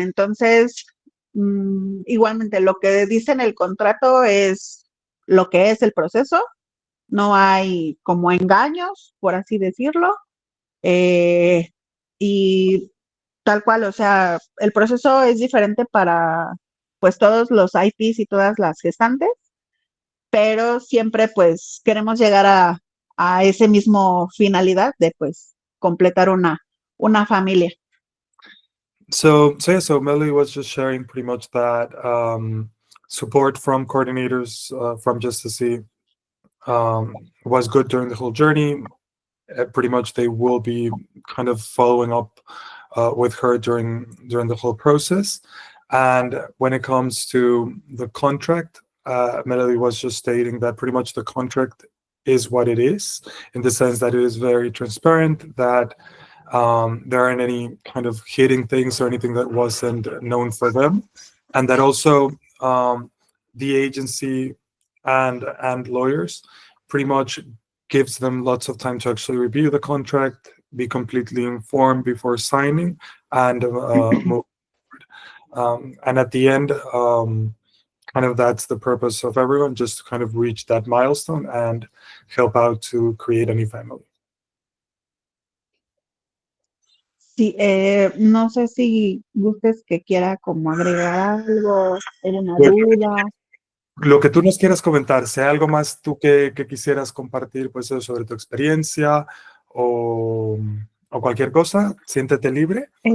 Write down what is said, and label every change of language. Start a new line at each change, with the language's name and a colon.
Spanish: Entonces, igualmente lo que dice en el contrato es lo que es el proceso, no hay como engaños, por así decirlo, y tal cual, o sea, el proceso es diferente para pues todos los IPs y todas las gestantes, pero siempre pues queremos llegar a ese mismo finalidad de pues completar una familia.
English: So Melody was just sharing pretty much that support from coordinators from Gestacy was good during the whole journey. Pretty much they will be kind of following up with her during the whole process. And when it comes to the contract, Melody was just stating that pretty much the contract is what it is, in the sense that it is very transparent, that there aren't any kind of hidden things or anything that wasn't known for them, and that also the agency and lawyers pretty much gives them lots of time to actually review the contract, be completely informed before signing, and move forward. And at the end, kind of that's the purpose of everyone, just to kind of reach that milestone and help out to create a new family.
Spanish: Sí, no sé si gustes que quiera como agregar algo, alguna duda. Lo que tú nos quieras comentar, sea algo más tú que quisieras compartir, pues sobre tu experiencia o cualquier cosa, siéntete libre.